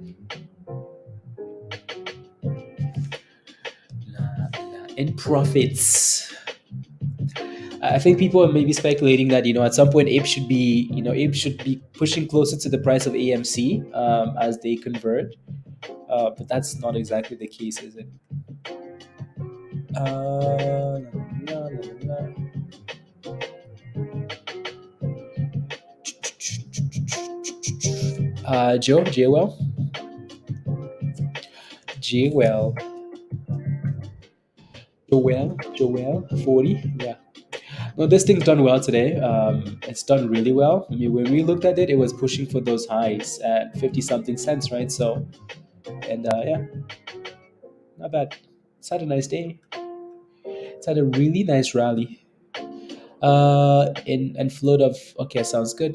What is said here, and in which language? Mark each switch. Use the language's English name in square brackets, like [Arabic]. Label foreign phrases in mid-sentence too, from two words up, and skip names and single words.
[English] In profits. I think people are maybe speculating that at some point Ape should be pushing closer to the price of AMC as they convert, but that's not exactly the case, is it? La, la, la. Joe, JWEL, JWEL, Joel, 40, yeah. No, this thing's done well today. It's done really well. I mean, when we looked at it, it was pushing for those highs at 50 something cents, right? So, and yeah, not bad. It's had a nice day. It's had a really nice rally. In and float of okay, sounds good.